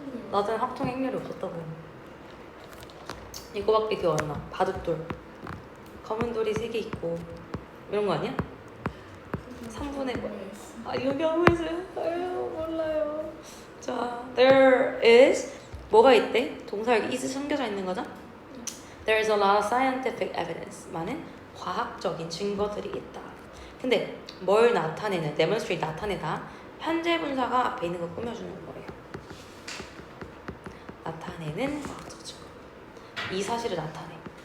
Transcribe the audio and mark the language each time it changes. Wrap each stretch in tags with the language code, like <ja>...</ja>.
<ko>나중에 학통 행렬이 없었다고. 이거밖에 기억 안 나. 바둑돌. 검은 돌이 3개 있고 이런 거 아니야? 3분의 여기 아무 있어요? 아유 몰라요. 자,</ko> <en>there is</en> <ko>뭐가 있대? 동사 여기 is 숨겨져 있는 거죠?</ko> <en>There is a lot of scientific evidence.</en> <ko>많은 과학적인 증거들이 있다. 근데 뭘 나타내는, demonstrate 나타내다. 현재 분사가 앞에 있는 거 꾸며주는 거예요. 나타내는 과학적 증거. 이 사실을 나타내.</ko>